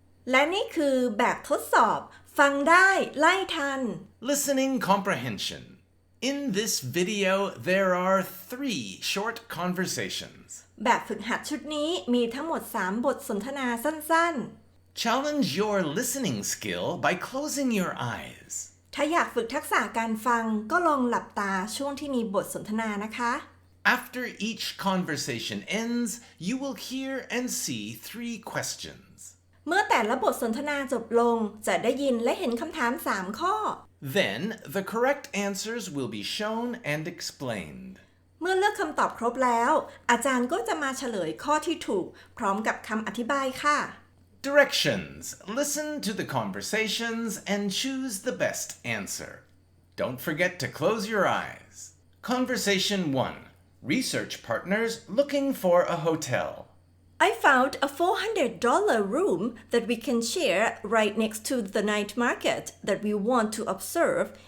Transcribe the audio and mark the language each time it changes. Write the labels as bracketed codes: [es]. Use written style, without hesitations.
[th] และนี่คือแบบทดสอบฟังได้ไล่ทัน [en] Listening comprehension. In this video, there are 3 short conversations. [th] แบบฝึกหัดชุดนี้มีทั้งหมด3บทสนทนาสั้น [en] Challenge your listening skill by closing your eyes. [th] ๆ ถ้าอยากฝึกทักษะการฟังก็ลองหลับตาช่วงที่มีบทสนทนานะคะ [en] After each conversation ends, you will hear and see 3 questions. [th] เมื่อแต่ละบทสนทนาจบลงจะได้ยินและเห็นคำถาม3ข้อ [en] Then, the correct answers will be shown and explained. [th] เมื่อเลือกคำตอบครบแล้ว อาจารย์ก็จะมาเฉลยข้อที่ถูกพร้อมกับคำอธิบายค่ะ [en] Directions. Listen to the conversations and choose the best answer. Don't forget to close your eyes. Conversation 1. Research partners looking for a hotel. I found a $400 room that we can share right next to the night market that we want to observe.